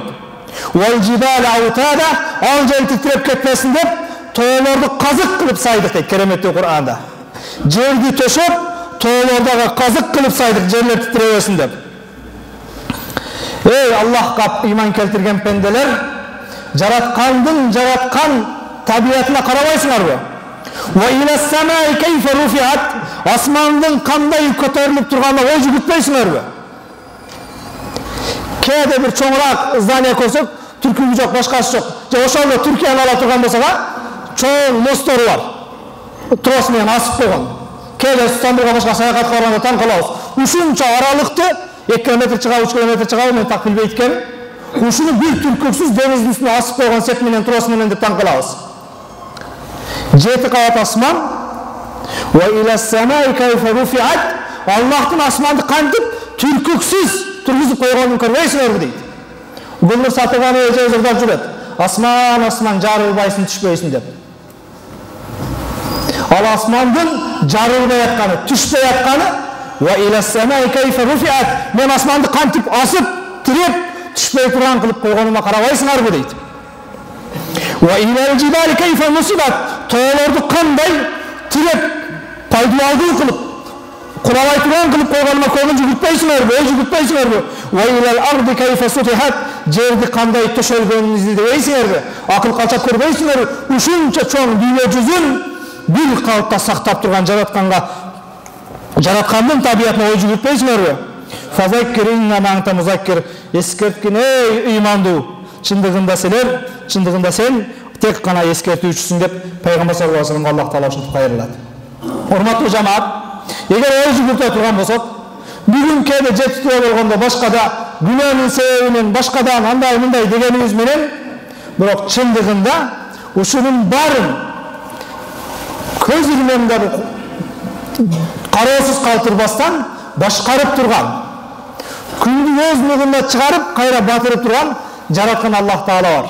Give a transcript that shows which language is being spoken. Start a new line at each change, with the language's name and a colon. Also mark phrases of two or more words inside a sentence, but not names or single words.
Arabic: والجبال أوتادا,
Kyrgyz: ал жер титиреп кетпесин деп, тоолорду казык кылып сайдык дейт кереметтүү Кур'анда. Жерди тошоп, тоолордогу казык кылып сайдык, жерлер титиребесин деп. Ey Аллахка иман келтирген пенделер, жараткан табиятына карабайсыңарбы?
Arabic: وإلى السماء كيف رفعت,
Kyrgyz: асмандын кандай көтөрүлүп турганына ой жүгүртпөйсүңөрбү? Кээде бир чоңураак здание көрсөк, түркүгү жок, башкасы жок. Же ошолдо Түркияны ала турган болсок, чоң мосттору бар. Трос менен асып койгон. Кээде Стамбулга башка саякатка барганда таң калабыз. Ушунча аралыкты 2 километр чыгабы, 3 километр чыгабы, мен так билбейт экенмин. Ушуну бир түркүксүз деңиздин үстүнө асып койгон сет менен, трос менен деп таң калабыз. 7 кабат асман.
Arabic: وإلى السماء كيف رفعت.
Kyrgyz: Аллахтын асманды кантип түркүксүз тургузуп койгонун көрбөйсүңөрбү дейт. Гүлнур Сатыбанова эже ырдап жүрөт. Асман, асман жарылбайсың, түшпөйсүң деп. Ал асмандын жарылбай атканы, түшпөй атканы,
Arabic: وإلى السماء كيف رفعت.
Kyrgyz: Мен асманды кантип асып, тиреп, түшпөй турган кылып койгонума карабайсыңарбы дейт.
Arabic: وإلى الجبال كيف نصبت.
Kyrgyz: Тоолорду кандай тиреп, пайдалуу кылып, курабай турган кылып койгонума көңүл жүгүртпөйсүңөрбү, ой жүгүртпөйсүңөрбү?
Arabic: وإلى الأرض كيف سطحت.
Kyrgyz: Жерди кандай төшөлгөнүн изилдебейсиңерби? Акыл калча көрбөйсүңөрбү? Ушунча чоң дүйнө жүзүн бир калыпта сактап турган жараткандын табиятына ой жүгүртпөйсүңөрбү?
Arabic: فذكر إنما أنت مذكر.
Kyrgyz: Эскерткин эй ыймандуу. Чындыгында сен тек гана эскертүүчүсүң деп пайгамбар
Arabic: صلى الله عليه وسلم
Kyrgyz: Аллах Таала ушинтип кайрылат. Урматтуу жамаат, эгер ой жүгүртө турган болсок, бүгүн кээде жетиштүү болгондо башкада күнөөнүн себебинен башкадан андай мындай дегенибиз менен, бирок чындыгында ушунун баарын көз ирмемде кароосуз калтырбастан башкарып турган, күндү өз нурунда чыгарып, кайра батырып турган жараткан Аллах Таала бар.